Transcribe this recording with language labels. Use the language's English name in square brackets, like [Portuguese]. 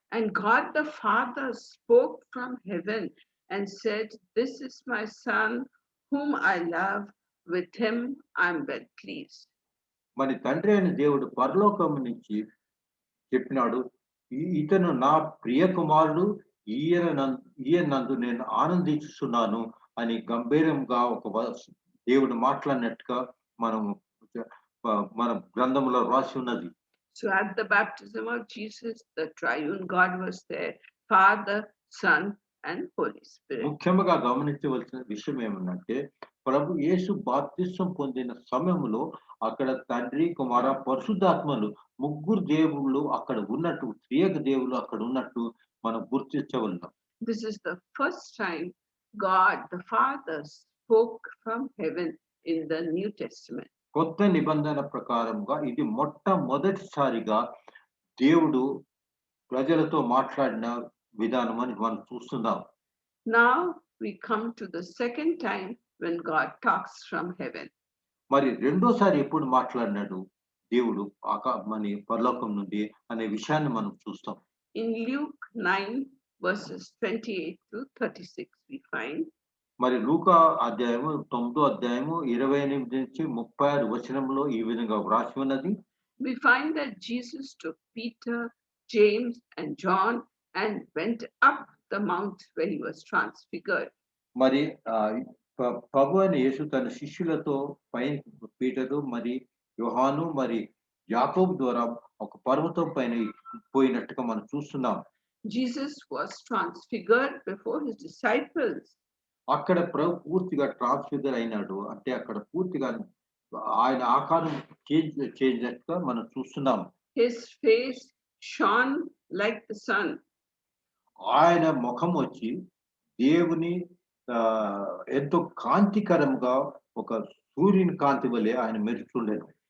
[English] And God the Father spoke from heaven and said, "This is my Son, whom I love. With him I am well pleased." [Telugu] మరి తండ్రి అయిన దేవుడు పరలోకం నుంచి చెప్పినాడు, ఇతను నా ప్రియ కుమారుడు, ఈయనందు నేను ఆనందిస్తున్నాను అని గంభీరంగా దేవుడు మాట్లాడినట్టుగా మన గ్రంథంలో రాసి ఉన్నది. [English] So at the baptism of Jesus, the triune God was there, Father, Son, and Holy Spirit. [Telugu] ముఖ్యంగా గమనించవలసిన విషయం ఏమనంటే, ప్రభు యేసు బాప్తిసం పొందిన సమయంలో అక్కడ తండ్రి, కుమార, పరిశుద్ధాత్మలు ముగ్గురు దేవుళ్ళు అక్కడ ఉన్నట్టు, త్రియక దేవుళ్ళు అక్కడ ఉన్నట్టు మనం గుర్తించవలెను. [English] This is the first time God the Father spoke from heaven in the New Testament. [Telugu] కొత్త నిబంధన ప్రకారంగా ఇది మొట్టమొదటిసారిగా దేవుడు ప్రజలతో మాట్లాడిన విధానం అని మనం చూస్తున్నాం. [English] Now we come to the second time when God talks from heaven. [Telugu] మరి రెండోసారి ఎప్పుడు మాట్లాడినాడు దేవుడు మన పరలోకం నుండి అనే విషయాన్ని మనం చూస్తాం. [English] In Luke 9 verses 28 to 36 we find. [Telugu] మరి లూకా అధ్యాయము 9వ అధ్యాయము 28 నుంచి 36 వచనంలో ఈ విధంగా వ్రాసి ఉన్నది. [English] We find that Jesus took Peter, James, and John and went up the mount where he was transfigured. [Telugu] మరి ప్రభు అయిన యేసు తన శిష్యులతో పైన పీటరు, మరి యోహాను, మరి యాకోబు ద్వారా ఒక పర్వతం పైన పోయినట్టుగా మనం చూస్తున్నాం. [English] Jesus was transfigured before his disciples. [Telugu] అక్కడ ప్రభు పూర్తిగా ట్రాన్స్ఫిగర్ అయినాడు, అంటే అక్కడ పూర్తిగా ఆయన ఆకారం చేంజ్గా మనం చూస్తున్నాం. [English] His face shone like the sun. [Telugu] ఆయన ముఖం వచ్చి దేవుని ఎంతో కాంతికరంగా ఒక సూర్యుని కాంతి వలె ఆయన మెరుస్తుండేను.